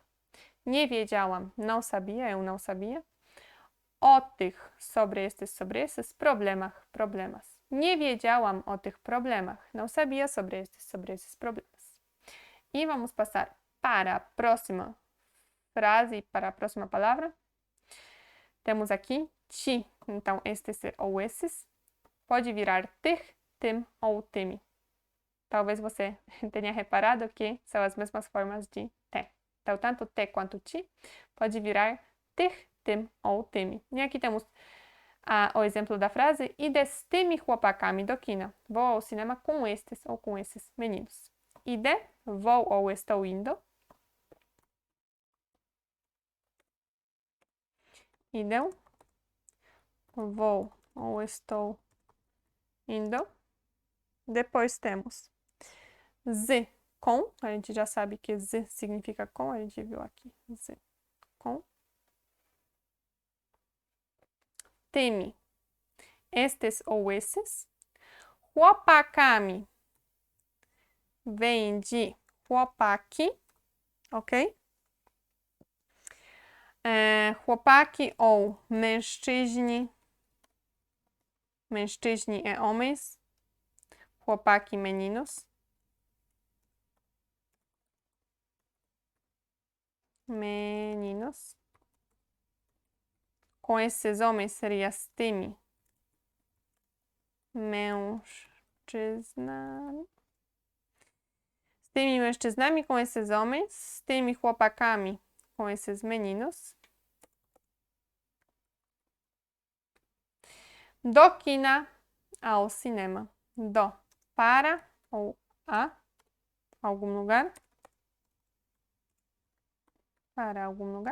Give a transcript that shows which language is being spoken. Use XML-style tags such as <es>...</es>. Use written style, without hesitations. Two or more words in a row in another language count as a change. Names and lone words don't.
<pl>Nie wiedziałam,</pl> <pt>não sabia, eu não sabia.</pt> <pl>O tych,</pl> <pt>sobre esses problemas.</pt> <pl>Nie wiedziałam o tych problemach.</pl> <pt>Não sabia sobre esses problemas. E vamos passar para a próxima frase, para a próxima palavra. Temos aqui ti. Então, estes ou esses. Pode virar</pt> <pl>tych, tym</pl> <pt>ou temi. Talvez você tenha reparado que são as mesmas formas de te. Então, tanto te quanto ti pode virar</pt> <pl>tych, tym</pl> <pt>ou temi. E aqui temos o exemplo da frase:</pt> <pl>idę z tymi chłopakami do kina.</pl> <pt>Vou ao cinema com estes ou com esses meninos. Idę, vou ou estou indo. Idę, vou ou estou indo. Depois temos z, com. A gente já sabe que z significa com. A gente viu aqui. Z, com. Temi, estes ou esses. Chłopakami vem de chłopaki, ok?</pt> <pl>Chłopaki ou mężczyźni.</pl> <pt>Mężczyźni é homens. Chłopaki, meninos. Meninos. Com esses homens seria</pt> <pl>z tymi mężczyznami. Z tymi mężczyznami,</pl> <pt>com esses homens.</pt> <pl>Z tymi chłopakami,</pl> <pt>com esses meninos.</pt> <pl>Do kina</pl> <pt>ao cinema. Do, para ou a algum lugar. Para algum lugar.</pt>